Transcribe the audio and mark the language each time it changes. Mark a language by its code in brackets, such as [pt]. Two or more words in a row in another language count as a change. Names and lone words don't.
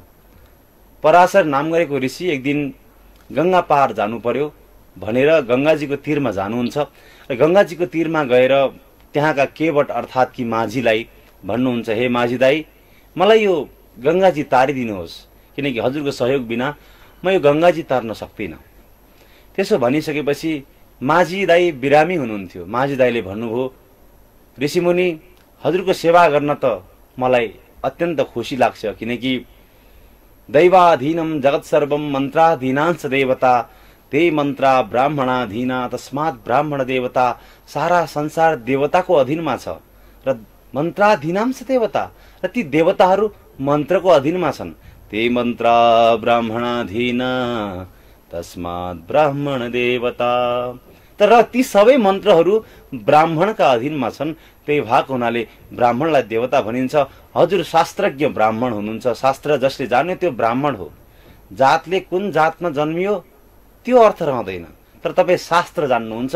[ne] पराशर नाम गरेको ऋषि एक दिन गंगा पार जानु पर्यो भनेर गंगाजीको तीरमा जानुहुन्छ र गंगाजीको तीरमा गएर त्यहाँका केवट अर्थात् कि माझीलाई भन्नुहुन्छ, हे माझी दाई, मलाई यो गंगाजी तारिदिनुहोस्, किनकि हजुरको सहयोग बिना म यो गंगाजी तार्न सक्दिन। त्यसो भनिसकेपछि माझी दाई बिरामी हुनुहुन्थ्यो। माझी दाईले भन्नुभयो, ऋषिमुनि, हजुरको सेवा गर्न त मलाई अत्यन्त खुसी लाग्छ, किनकि [sa] दैवाधीनम जगत सर्वम मन्त्राधीनांश देवता ते मन्त्रा ब्राह्मणाधीना तस्मात् ब्राह्मण देवता। [ne] सारा संसार देवताको अधीनमा छ र [sa] मन्त्राधीनांश देवता [ne] र ती देवताहरू मन्त्रको अधीनमा छन्। [sa] ते मन्त्रा ब्राह्मणाधीना तस्मात् ब्राह्मण देवता। [ne] तर ती सबै मन्त्रहरू ब्राह्मणका अधीनमा छन्, त्यही भएको हुनाले ब्राह्मणलाई देवता भनिन्छ। हजुर शास्त्रज्ञ ब्राह्मण हुनुहुन्छ, शास्त्र जसले जान्यो त्यो ब्राह्मण हो। जातले कुन जातमा जन्मियो त्यो अर्थ रहँदैन, तर तपाईँ शास्त्र जान्नुहुन्छ।